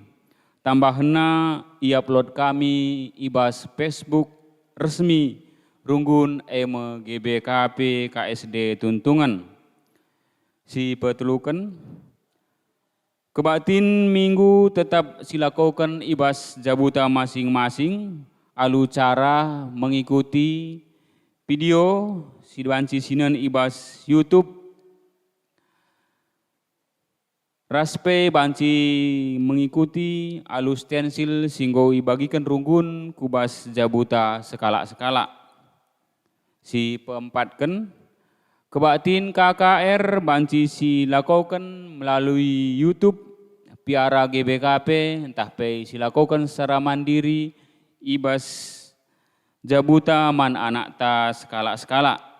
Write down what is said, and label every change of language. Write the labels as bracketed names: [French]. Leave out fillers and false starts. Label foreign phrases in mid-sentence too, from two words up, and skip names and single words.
[Batak Karo] Tambahna i-upload kami ibas Facebook resmi runggun GBKP KSD Tuntungan. Si petelukan kebatin minggu tetap silakokan ibas jabuta masing-masing alu cara [Indonesian] mengikuti video [Batak Karo] si banci sinan ibas YouTube. Raspe banci mengikuti alu stensil singgo ibagikan runggun kubas jabuta sekala-sekala. Si peempatkan kebatin KKR banci silakokan [Indonesian] melalui YouTube [Batak Karo] Piara GBKP, entah pe silakokan [Indonesian] secara mandiri [Batak Karo] ibas jabuta man anak ta skala-skala.